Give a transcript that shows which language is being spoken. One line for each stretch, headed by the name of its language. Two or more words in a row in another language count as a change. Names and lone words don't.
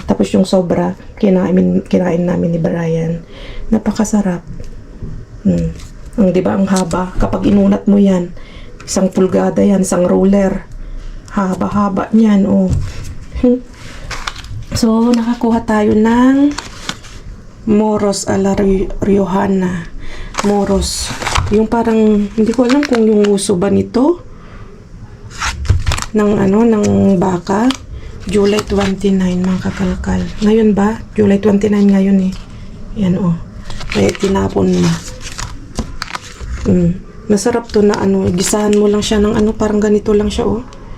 Filipino: Tapos yung sobra, kinain namin ni Brian. Napakasarap. Ang diba, ang haba. Kapag inunat mo yan, 1 pulgada yan, 1 roller. Haba-haba niyan, oh. So, nakakuha tayo ng Moros a la Riojana. Moros. Yung parang, hindi ko alam kung yung uso ba nito. Ng baka. July 29, mga kakalkal. Ngayon ba? July 29 ngayon eh. Yan, oh. Kaya tinapon na. Masarap to na gisahan mo lang siya ng parang ganito lang siya, oh.